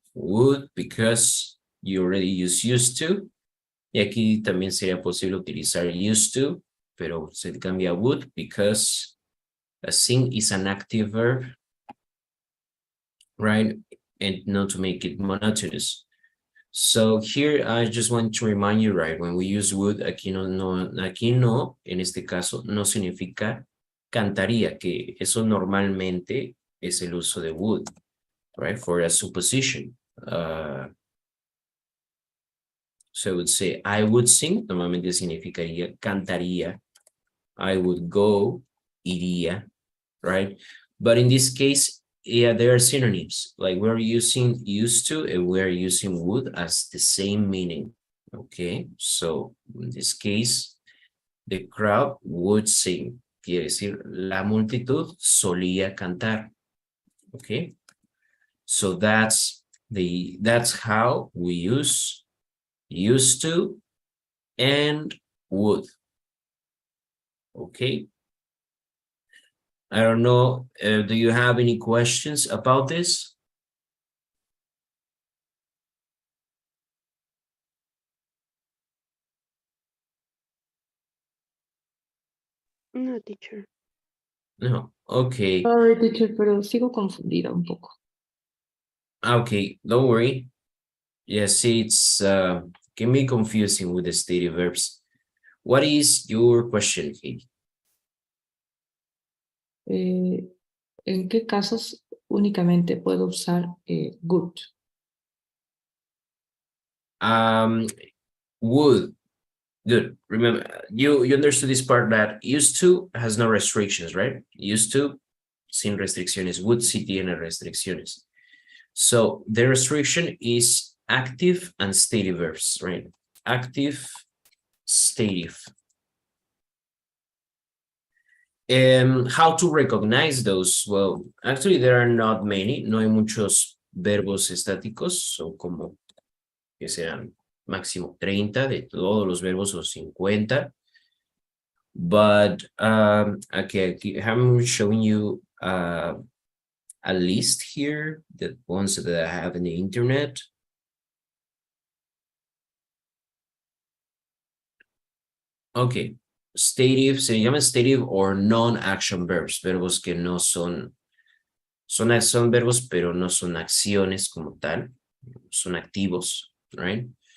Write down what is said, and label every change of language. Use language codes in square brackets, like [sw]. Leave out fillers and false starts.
[en] Would because you already use used to. [es] Y aquí también sería posible utilizar used to, pero se cambia would because a sing is an active verb, right? And not to make it monotonous. So here I just want to remind you, right? When we use would, aquí no, en este caso, no significa cantaría, que eso normalmente es el uso de would, right? [en] For a supposition. So I would say, I would sing, normalmente significaría cantaría. I would go, iría, right? But in this case, yeah, there are synonyms. Like we're using used to and we're using would as the same meaning. Okay, so in this case, the crowd would sing. [es] Quiere decir, la multitud solía cantar. [en] Okay, so that's how we use used to and would. Okay. I don't know, do you have any questions about this? No, teacher. No, okay. [es] Sorry, teacher, pero sigo confundida un poco. [en] Okay, don't worry. Yes, it's can be confusing with the stative verbs. What is your question, Katie? [es] ¿En qué casos únicamente puedo usar good? [en] Would. Good. Remember, you understood this part that used to has no restrictions, right? [es] Used to, sin restricciones. Would sí tiene restricciones. [en] So the restriction is active and stative verbs, right? Active, stative. How to recognize those? Well, actually, there are not many. [es] No hay muchos verbos estáticos, so como que sean máximo 30 de todos los verbos o 50. [en] But okay, I'm showing you a list here, the ones that I have in the internet. [es] Okay, stative, se llama stative or non-action verbs, verbos que no son verbos, pero no son acciones como tal, son activos, right?